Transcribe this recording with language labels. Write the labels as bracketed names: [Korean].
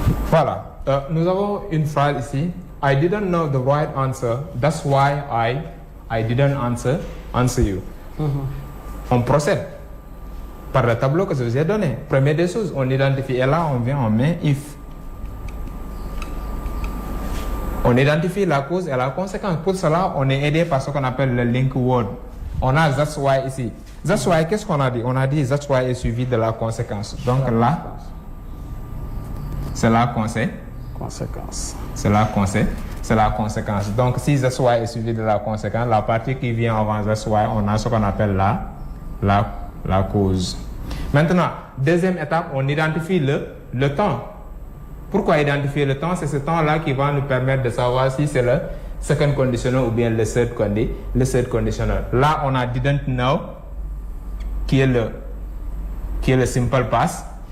[French] Voilà. Nous avons une phrase ici. [English] I didn't know the right answer. That's why I didn't answer you. [French] On procède par le tableau que je vous ai donné. Première des choses, on identifie. Et là, on vient, on met if. On identifie la cause et la conséquence. Pour cela, on est aidé par ce qu'on appelle le link word. On a that's why ici. That's why, qu'est-ce qu'on a dit? On a dit that's why est suivi de la conséquence. Donc là, c'est la conséquence. C'est la conséquence. Donc, si that's why est suivi de la conséquence, la partie qui vient avant that's why, on a ce qu'on appelle la cause. Maintenant, deuxième étape, on identifie le temps. Pourquoi identifier le temps? C'est ce temps-là qui va nous permettre de savoir si c'est le second conditional ou bien le third conditional. Là, on a didn't know, qui est le simple past.